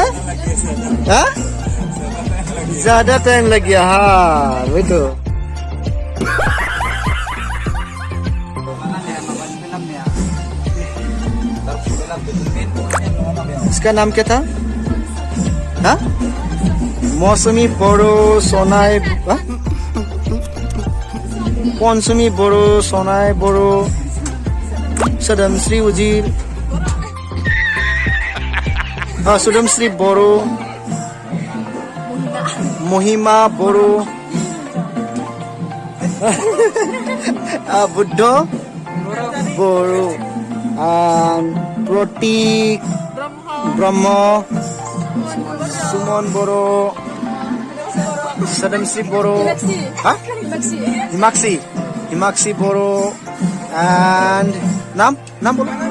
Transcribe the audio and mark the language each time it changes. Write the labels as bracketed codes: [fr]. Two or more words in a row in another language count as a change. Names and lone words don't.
[hi] हाँ? ज्यादा टाइम लग गया। हाँ वही तो। इसका नाम क्या था? हाँ? मौसमी बोरो सोनाई। मौसमी बोरो सोनाई बोरो सदमश्री उजीर। हाँ, सुदमश्री बोरो, महिमा बोरो, बुद्धो बोरो, प्रतीक ब्रह्म, सुमन बोरो, सदमश्री बोरो, हिमाक्षी बोरो, एंड नाम बोलो।